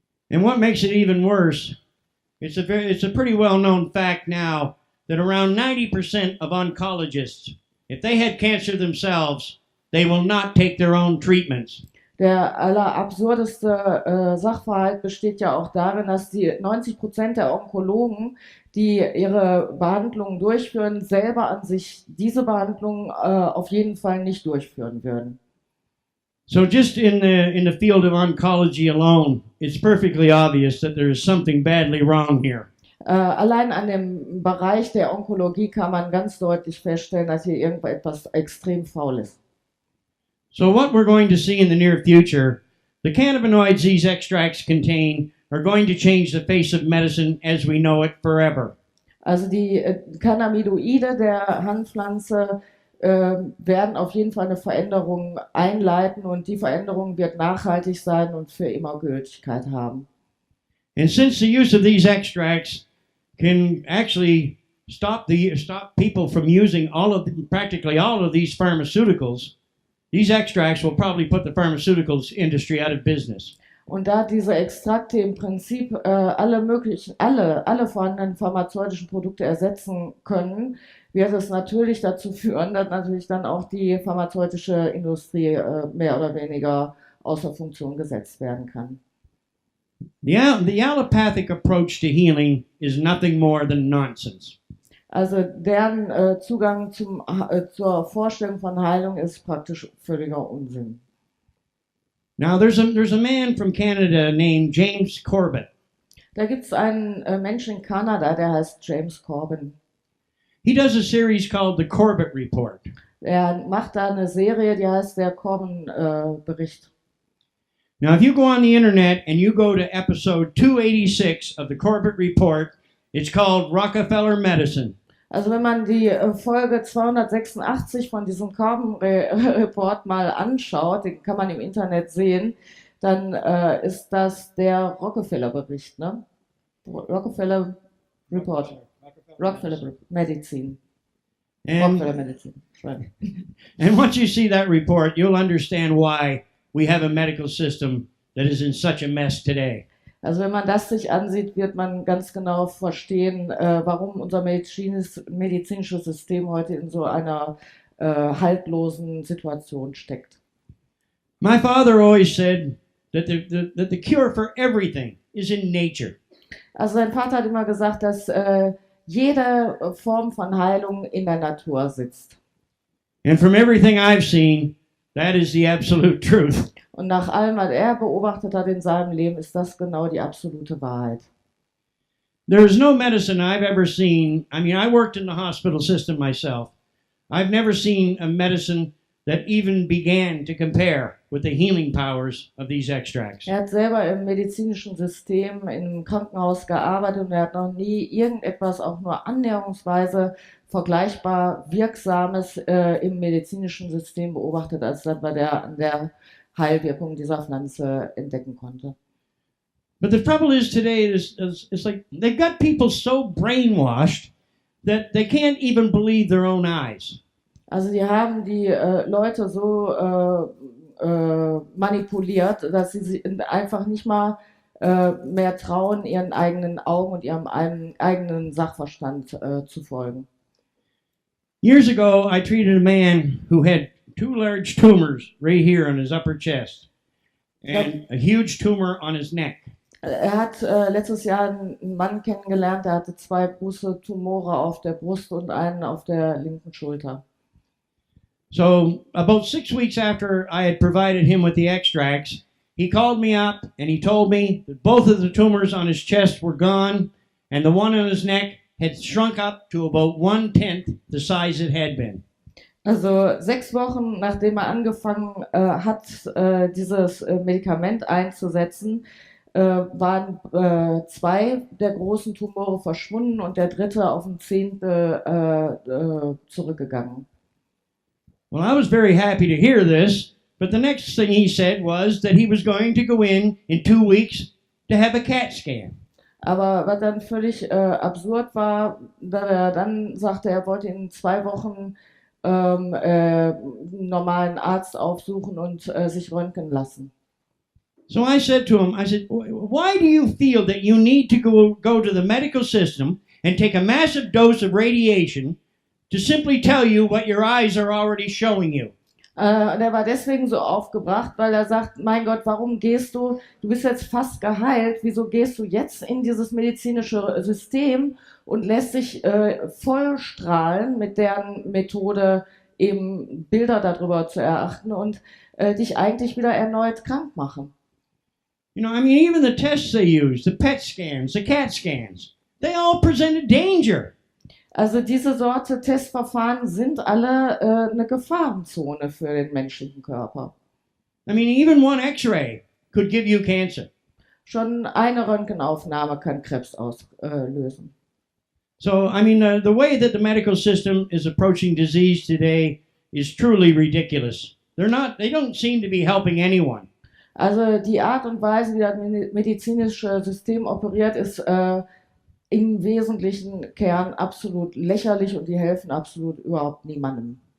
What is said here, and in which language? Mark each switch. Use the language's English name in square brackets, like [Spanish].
[English] And what makes it even worse, it's a pretty well-known fact now that around 90% of oncologists, if they had cancer themselves, they will not take their own treatments. [German] Der allerabsurdeste Sachverhalt besteht ja auch darin, dass die 90% der Onkologen, die ihre Behandlungen durchführen, selber an sich diese Behandlungen auf jeden Fall nicht durchführen würden. [English] So just in the field of oncology alone, it's perfectly obvious that there is something badly wrong here. [German] Allein an dem Bereich der Onkologie kann man ganz deutlich feststellen, dass hier irgendetwas extrem faul ist. [English] So what we're going to see in the near future, the cannabinoids these extracts contain are going to change the face of medicine as we know it forever. [German] Also die Cannabinoide der Hanfpflanze werden auf jeden Fall eine Veränderung einleiten und die Veränderung wird nachhaltig sein und für immer Gültigkeit haben. [English] And since the use of these extracts can actually stop people from using practically all of these pharmaceuticals, these extracts will probably put the pharmaceuticals industry out of business. [German] Und da diese Extrakte im Prinzip alle vorhandenen pharmazeutischen Produkte ersetzen können, wird es natürlich dazu führen, dass natürlich dann auch die pharmazeutische Industrie mehr oder weniger außer Funktion gesetzt werden kann. [English] The allopathic approach to healing is nothing more than nonsense. [German] Also deren Zugang zur Vorstellung von Heilung ist praktisch völliger Unsinn. [English] Now there's a man from Canada named James Corbett. [German] Da gibt es einen Menschen in Kanada, der heißt James Corbin. [English] He does a series called the Corbett Report. [German] Er macht da eine Serie, die heißt der Corbin-Bericht. [English] Now if you go on the internet and you go to episode 286 of the Corbett Report, it's called Rockefeller Medicine. [German] Also wenn man die Folge 286 von diesem Corbin-Report mal anschaut, den kann man im Internet sehen, dann ist das der Rockefeller-Bericht, ne? [English] Rockefeller Report. Rockefeller Medicine. Rockefeller Medicine. Right. And once you see that report, you'll understand why we have a medical system that is in such a mess today. [German] Also wenn man das sich ansieht, wird man ganz genau verstehen, warum unser medizinisches System heute in so einer haltlosen Situation steckt. [English] My father always said that the cure for everything is in nature. [German] Also sein Vater hat immer gesagt, dass jede Form von Heilung in der Natur sitzt. [English] And from everything I've seen, that is the absolute truth. [German] Und nach allem, was er beobachtet hat in seinem Leben, ist das genau die absolute Wahrheit. [English] There is no medicine I've ever seen. I mean, I worked in the hospital system myself. I've never seen a medicine that even began to compare with the healing powers of these extracts. [German] Er hat selber im medizinischen System im Krankenhaus gearbeitet und er hat noch nie irgendetwas auch nur annäherungsweise vergleichbar Wirksames im medizinischen System beobachtet, als das bei der Heilwirkung dieser Pflanze entdecken konnte. [English] But the trouble is today, it's like they've got people so brainwashed that they can't even believe their own eyes. [German] Also die haben die Leute so manipuliert, dass sie einfach nicht mal mehr trauen, ihren eigenen Augen und ihrem eigenen Sachverstand zu folgen. [English] Years ago, I treated a man who had 2 large tumors right here on his upper chest and a huge tumor on his neck. [German] Er hat letztes Jahr einen Mann kennengelernt, der hatte 2 große Tumore auf der Brust und einen auf der linken Schulter. [English] So about 6 weeks after I had provided him with the extracts, he called me up and he told me that both of the tumors on his chest were gone and the one on his neck had shrunk up to about 1/10 the size it had been. [German] Also 6 Wochen nachdem er angefangen hat, dieses Medikament einzusetzen, waren 2 der großen Tumore verschwunden und der dritte auf ein Zehntel zurückgegangen. [English] Well, I was very happy to hear this, but the next thing he said was that he was going to go in 2 weeks to have a CAT scan. [German] Aber was dann völlig absurd war, da er dann sagte, er wollte in 2 Wochen einen normalen Arzt aufsuchen und sich röntgen lassen. [English] So I said to him, why do you feel that you need to go to the medical system and take a massive dose of radiation to simply tell you what your eyes are already showing you? [German] Und er war deswegen so aufgebracht, weil er sagt, mein Gott, warum gehst du bist jetzt fast geheilt, wieso gehst du jetzt in dieses medizinische System und lässt dich voll strahlen mit deren Methode eben Bilder darüber zu erachten und dich eigentlich wieder erneut krank machen. [English] You know, I mean, even the tests they use, the PET scans, the CAT scans, they all present a danger. [German] Also diese Sorte Testverfahren sind alle eine Gefahrenzone für den menschlichen Körper. [English] I mean, even one X-ray could give you cancer. [German] Schon eine Röntgenaufnahme kann Krebs auslösen. [English] So, I mean, the way that the medical system is approaching disease today is truly ridiculous. They don't seem to be helping anyone. [German] Also die Art und Weise, wie das medizinische System operiert, ist im wesentlichen Kern absolut lächerlich und die helfen absolut überhaupt niemandem.